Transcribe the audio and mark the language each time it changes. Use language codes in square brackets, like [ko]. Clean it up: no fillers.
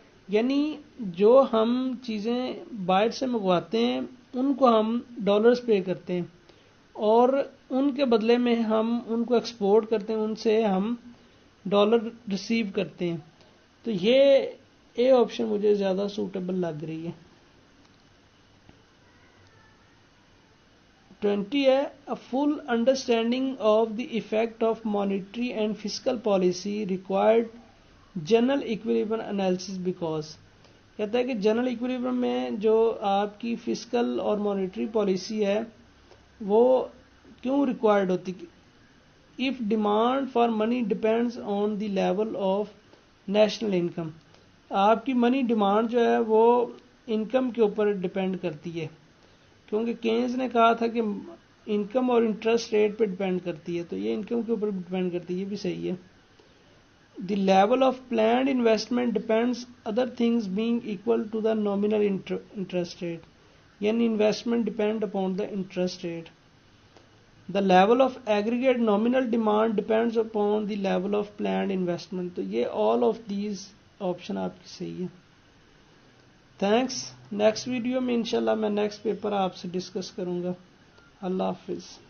[ur] یعنی جو ہم چیزیں باہر سے منگواتے ہیں ان کو ہم ڈالرز پے کرتے ہیں اور ان کے بدلے میں ہم ان کو ایکسپورٹ کرتے ہیں، ان سے ہم ڈالر ریسیو کرتے ہیں. تو یہ اے آپشن مجھے زیادہ سوٹیبل لگ رہی ہے. [en] 20 ہے a full understanding of the effect of monetary and fiscal policy required general equilibrium analysis because. [ur] کہتا ہے کہ جنرل ایکویلیبرم میں جو آپ کی فسکل اور مانیٹری پالیسی ہے وہ کیوں ریکوائرڈ ہوتی؟ [en] if demand for money depends on the level of national income. [ur] آپ کی منی ڈیمانڈ جو ہے وہ انکم کے اوپر ڈپینڈ کرتی ہے، کیونکہ کینز نے کہا تھا کہ انکم اور انٹرسٹ ریٹ پہ ڈپینڈ کرتی ہے، تو یہ انکم کے اوپر ڈپینڈ کرتی ہے، یہ بھی صحیح ہے. [en] The level of planned investment depends other things being equal to the nominal interest rate. [ur] یعنی investment depend upon the interest rate. [en] The level of aggregate nominal demand depends upon the level of planned investment. [ur] تو یہ [en] all of these option [ur] آپ کی صحیح ہے. Thanks. Next video میں انشاءاللہ میں نیکسٹ پیپر آپ سے ڈسکس کروں گا. اللہ حافظ.